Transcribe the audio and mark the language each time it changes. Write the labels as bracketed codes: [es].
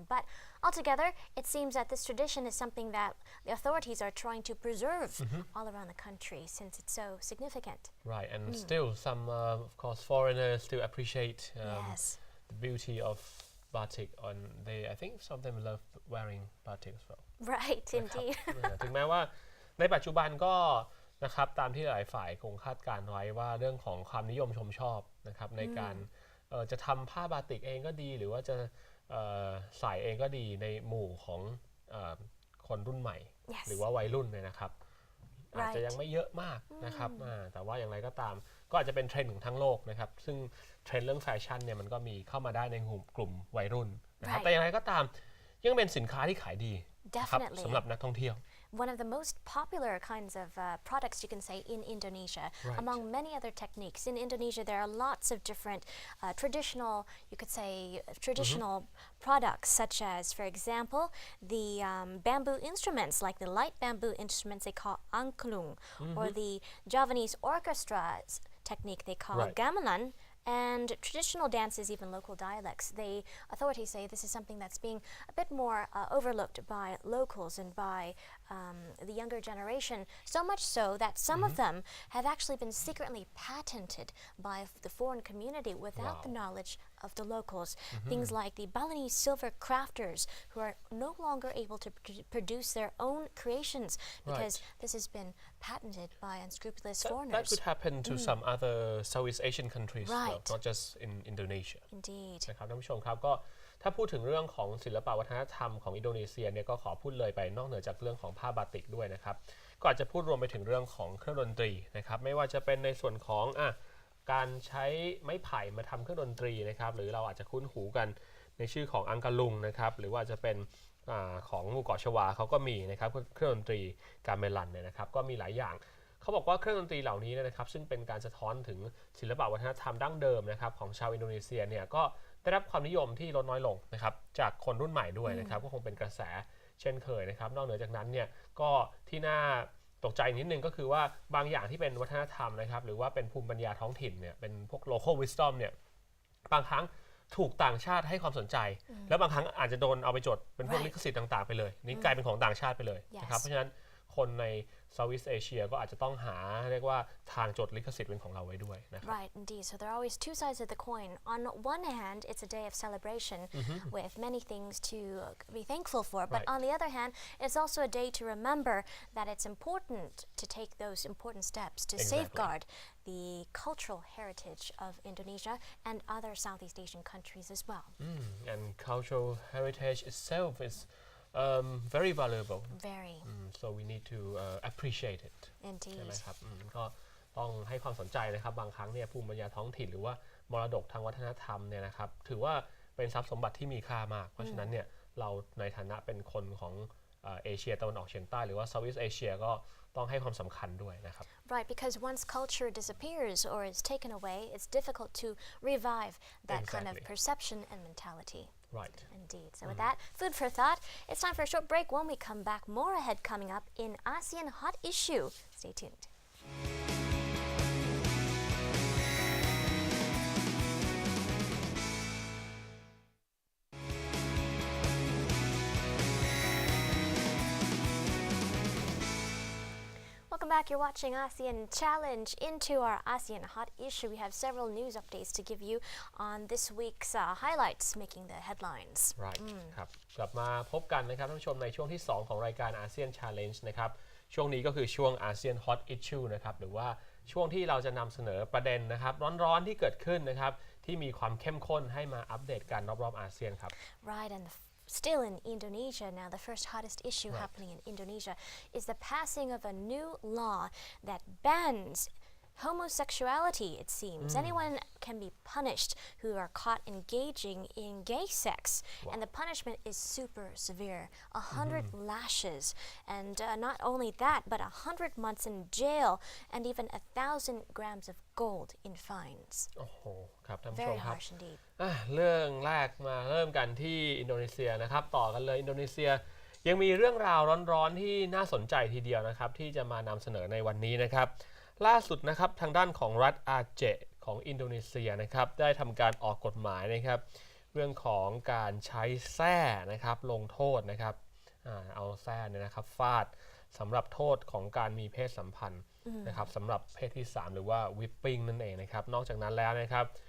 [en] But altogether, it seems that this tradition is something that the authorities are trying to preserve all around the country since it's so significant. Right, and still some, of course, foreigners still appreciate the beauty of batik and I think some of them love wearing batik as well Right, indeed. [th] ถึงแม้ว่าในปัจจุบันก็นะครับตามที่หลายฝ่ายคงคาดการไว้ว่าเรื่องของความนิยมชมชอบนะครับในการจะทำผ้าบาติกเองก็ดีหรือว่าจะใส่เองก็ดีในหมู่ของคนรุ่นใหม่ [en] Yes. [th] หรือว่าวัยรุ่นเนี่ยนะครับอาจจะยังไม่เยอะมากนะครับแต่ว่าอย่างไรก็ตามก็อาจจะเป็นเทรนด์ของทั้งโลกนะครับซึ่งเทรนด์เรื่องแฟชั่นเนี่ยมันก็มีเข้ามาได้ในกลุ่มวัยรุ่นนะครับแต่อย่างไรก็ตามยังเป็นสินค้าที่ขายดีนะครับสำหรับนักท่องเที่ยว [en] One of the most popular kinds of products you can say in Indonesia, Right. among many other techniques. In Indonesia, there are lots of different traditional, you could say, traditional products, such as, for example, the bamboo instruments, like the light bamboo instruments they call angklung, or the Javanese orchestra technique they call Right. gamelan. And traditional dances, even local dialects, authorities say this is something that's being a bit more overlooked by locals and by the younger generation, so much so that some of them have actually been secretly patented by the foreign community without the knowledge of the locals. Things like the Balinese silver crafters who are no longer able to produce their own creations because this has been patented by unscrupulous foreigners. That could happen to some other Southeast Asian countries, Right. not just in Indonesia. Indeed. [th] นะครับท่านผู้ชมครับก็ถ้าพูดถึงเรื่องของศิลปวัฒนธรรมของอินโดนีเซียเนี่ยก็ขอพูดเลยไปนอกเหนือจากเรื่องของผ้าบาติกด้วยนะครับก็อาจจะพูดรวมไปถึงเรื่องของเครื่องดนตรีนะครับไม่ว่าจะเป็นในส่วนของการใช้ไม้ไผ่มาทำเครื่องดนตรีนะครับหรือเราอาจจะคุ้นหูกันในชื่อของอังกะลุงนะครับหรือว่าจะเป็น ของหมู่เกาะชวาเขาก็มีนะครับเครื่องดนตรีกาเมลันเนี่ยนะครับก็มีหลายอย่างเขาบอกว่าเครื่องดนตรีเหล่านี้นะครับซึ่งเป็นการสะท้อนถึงศิลปวัฒนธรรมดั้งเดิมนะครับของชาวอินโดนีเซียเนี่ยก็ได้รับความนิยมที่ลดน้อยลงนะครับจากคนรุ่นใหม่ด้วยนะครับก็คงเป็นกระแสเช่นเคยนะครับนอกเหนือจากนั้นเนี่ยก็ที่น่าตกใจนิดนึงก็คือว่าบางอย่างที่เป็นวัฒนธรรมนะครับหรือว่าเป็นภูมิปัญญาท้องถิ่นเนี่ยเป็นพวก [en] local wisdom [th] เนี่ย บางครั้งถูกต่างชาติให้ความสนใจแล้วบางครั้งอาจจะโดนเอาไปจดเป็นพวกลิขสิทธิ์ต่างๆไปเลยนี่กลายเป็นของต่างชาติไปเลยนะครับเพราะฉะนั้นคนใน Southeast Asia ก็อาจจะต้องหาเรียกว่าทางจดลิขสิทธิ์เป็นของเราไว้ด้วยนะครับ [en] Right, indeed. So there are always two sides of the coin. On one hand, it's a day of celebration with many things to be thankful for. But on the other hand, it's also a day to remember that it's important to take those important steps to safeguard the cultural heritage of Indonesia and other Southeast Asian countries as well. And cultural heritage itself is very valuable. Very. So we need to appreciate it. Indeed. [th] ใช่ไหมครับก็ต้องให้ความสนใจนะครับบางครั้งเนี่ยภูมิปัญญาท้องถิ่นหรือว่ามรดกทางวัฒนธรรมเนี่ยนะครับถือว่าเป็นทรัพย์สมบัติที่มีค่ามากเพราะฉะนั้นเนี่ยเราในฐานะเป็นคนของเอเชียตะวันออกเฉียงใต้หรือว่า Southeast Asia ก็ต้องให้ความสำคัญด้วยนะครับ [en] Right, because once culture disappears or is taken away, it's difficult to revive that kind of perception and mentality. Right. Indeed. So with that, food for thought. It's time for a short break. When we come back, more ahead coming up in ASEAN Hot Issue. Stay tuned. Welcome back. You're watching ASEAN Challenge. Into our ASEAN Hot Issue, we have several news updates to give you on this week's highlights making the headlines. Right. [th] ครับกลับมาพบกันนะครับท่านผู้ชมในช่วงที่ 2 ของรายการ ASEAN Challenge นะครับช่วงนี้ก็คือช่วง ASEAN Hot Issue นะครับหรือว่าช่วงที่เราจะนำเสนอประเด็นนะครับร้อนๆที่เกิดขึ้นนะครับที่มีความเข้มข้นให้มาอัปเดตกันรอบๆอาเซียนครับ [en] Right, and still in Indonesia now, the first hottest issue happening in Indonesia is the passing of a new law that bans homosexuality, it seems. Anyone can be punished who are caught engaging in gay sex. And the punishment is super severe, 100 lashes. And not only that, but 100 months in jail and even 1,000 grams of gold in fines. [th] โอ้โหครับท่านผู้ช [en] Very [th] มครับ [en] harsh indeed. [th] เรื่องแรกมาเริ่มกันที่อินโดนีเซียนะครับต่อกันเลยอินโดนีเซียยังมีเรื่องราวร้อนๆที่น่าสนใจทีเดียวนะครับที่จะมานำเสนอในวันนี้นะครับล่าสุดนะครับทางด้านของรัฐอาเจของอินโดนีเซียนะครับได้ทำการออกกฎหมายนะครับเรื่องของการใช้แส้นะครับลงโทษนะครับเอาแส้เนี่ยนะครับฟาดสำหรับโทษของการมีเพศสัมพันธ์นะครับสำหรับเพศที่3หรือว่าวิปปิ้งนั่นเองนะครับนอกจากนั้นแล้วนะครับ